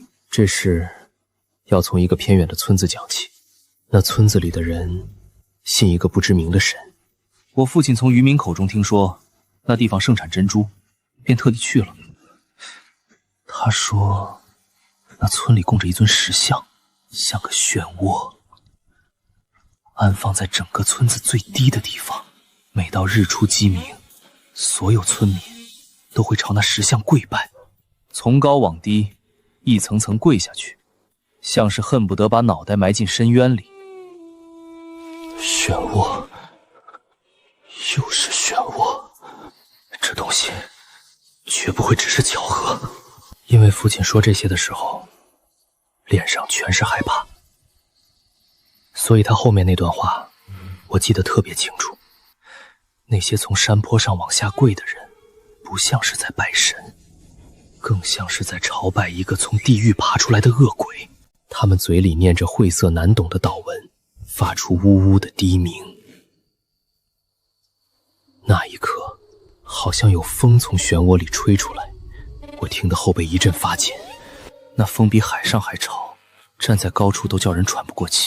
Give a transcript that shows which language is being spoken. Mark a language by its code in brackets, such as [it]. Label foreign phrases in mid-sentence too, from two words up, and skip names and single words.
[zh] 這事要從一個偏遠的村子講起。那村子裡的人信一個不知名的神。我父親從漁民口中聽說那地方盛產珍珠，便特地去了。他說那村裡供着一尊石像，像個漩渦，安放在整個村子最低的地方。每到日出雞鳴，所有村民都會朝那石像跪拜，從高往低，一層層跪下去，像是恨不得把腦袋埋進深淵裡。漩渦，又是漩渦，這東西絕不會只是巧合。因為父親說這些的時候，臉上全是害怕，所以他後面那段話我記得特別清楚。那些從山坡上往下跪的人，不像是在拜神，更像是在朝拜一個從地獄爬出來的惡鬼。他們嘴裡念着晦澀難懂的禱文，發出嗚嗚的低鳴。那一刻，好像有風從漩渦裡吹出來，我聽得後背一陣發緊。那風比海上還潮，站在高處都叫人喘不過氣。